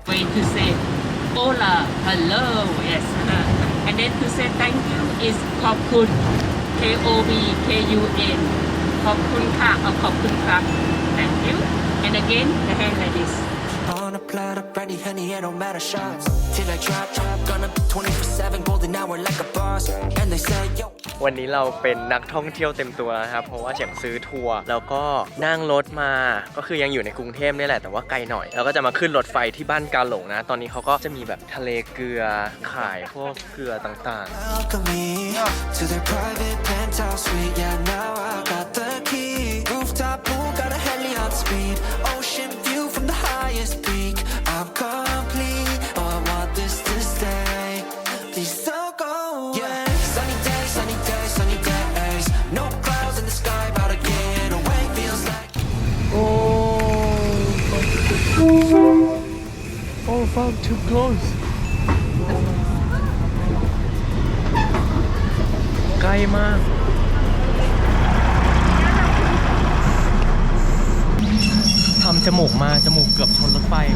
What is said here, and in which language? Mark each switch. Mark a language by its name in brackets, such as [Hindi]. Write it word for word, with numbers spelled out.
[English] way to say hola, hello, yes. Uh, and then to say thank you is ขอบคุณ K O B K U N ขอบคุณค่ะ or ขอบคุณครับ thank you. And again, the hand like this. On a cloud of brandy, honey, it don't matter shots. Till I drop, drop, gonna be twenty-four seven, golden hour like a boss. And they say, yo. [Thai] วันนี้เราเป็นนักท่องเที่ยวเต็มตัวนะครับ เพราะว่าเฉียงซื้อทัวร์แล้วก็นั่งรถมาก็คือยังอยู่ในกรุงเทพนี่แหละแต่ว่าไกลหน่อยแล้วก็จะมาขึ้นรถไฟที่บ้านกาหลงนะ ตอนนี้เขาก็จะมีแบบทะเลเกลือขายพวกเกลือต่าง [English] Welcome me to their private penthouse suite. Yeah, now I got the key. Rooftop pool, got a heli on speed. Ocean view from the highest peak. I'm complete. Oh, I want this to stay. Please don't go away. Yeah, sunny days, sunny days, sunny days. No clouds in the sky, about to get away. Feels like. [Thai] ๆ โอ้ [English] Oh far too close [Thai] ใกล้มาก ทำจมูกมาจมูกเกือบชนรถไฟ